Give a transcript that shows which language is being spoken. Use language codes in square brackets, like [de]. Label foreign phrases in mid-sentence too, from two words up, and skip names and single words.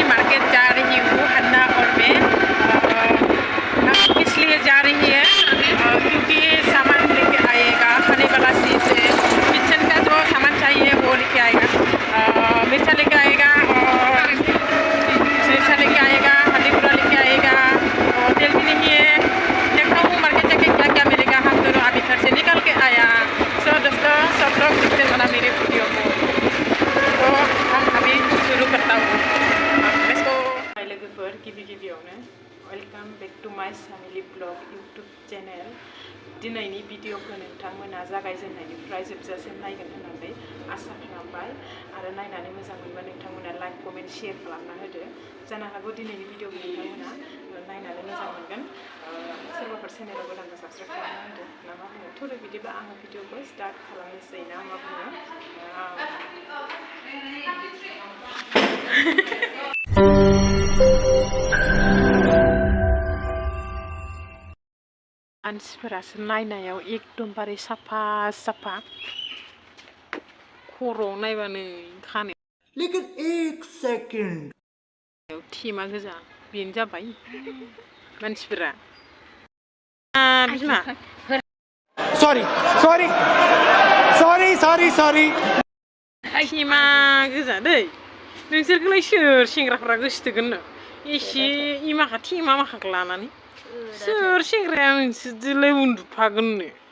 [hi] मार्केट जा रही हूँ हन्ना और मैं इसलिए जा रही है क्योंकि सामान लेके आएगा खाने वाला चीज़ है किचन का जो सामान चाहिए वो लेके आएगा मिर्चा लेके आएगा और मिर्चा लेके आएगा हल्दी पूरा लेके आएगा और तेल भी नहीं है देखता हूँ मार्केट जाके क्या क्या मिलेगा हम दोनों अभी घर से निकल के आया दोस्तों सब लोग देखते जाना मेरे वीडियो को तो हम अभी शुरू करता हूँ [brx] लोगोफोर गिबियावनो [en] welcome back to my family vlog YouTube channel [brx] दिनैनि भिडिअखौ नोंथांमोना जागायजेननायनिफ्राय जोबजासिम नायगोन होननानै आसा खालामबाय आरो नायनानै मोजां मोनबा नोंथांमोना [en] like comment share [brx] खालामना होदो जानो हागौ दिनैनि भिडिअखौ नोंथांमोना नायनानै मोजां मोनगोन सोरबाफोर चेनेलाव गोदानबा साबस्क्राइब खालामना होदो ना मा बुङो थ' बिदिब्ला आङो भिडिअखौ स्टार्ट खालामनोसै ना मा बुङो मानसिफोरासो नायनायाव एकदमबारे साफा साफा खर'आव नायबानो खानाय [hi] लेकिन एक सेकंड [brx] टीमा गोजा बेनो जाबाय मानसिफोरा बिमा [en] sorry sorry sorry sorry sorry [brx] टीमा गोजा दै नोंसोरखौलाय सोर सेंग्राफोरा गोसोथोगोननो एसे इमाखा टीमा माखाखौ लानानै सोर सेंग्राया नोंसोरजोंलाय उन्दुफागोननो